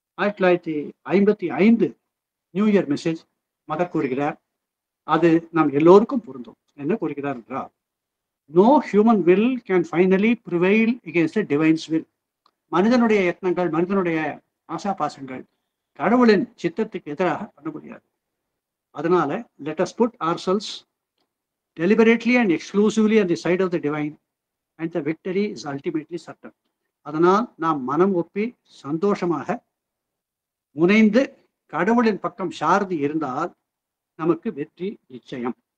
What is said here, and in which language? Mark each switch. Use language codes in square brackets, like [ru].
[ta] 1955 new year message mother கூறுகிறார், அது நாம் எல்லோருக்கும் பொருந்தும். என்ன கூறுகிறார் என்றால், [en] No human will can finally prevail against divine's will. [ta] மனிதனுடைய யத்னங்கள், மனிதனுடைய ஆசாபாசங்கள் கடவுளின் சித்தத்துக்கு எதிராக பண்ண முடியாது. அதனால [en] let us put ourselves deliberately and exclusively on the side of the divine and the victory is ultimately certain. [ta] அதனால் நாம் மனம் ஒப்பி சந்தோஷமாக முனைந்து கடவுளின் பக்கம் சார்ந்து இருந்தால் நமக்கு வெற்றி நிச்சயம்.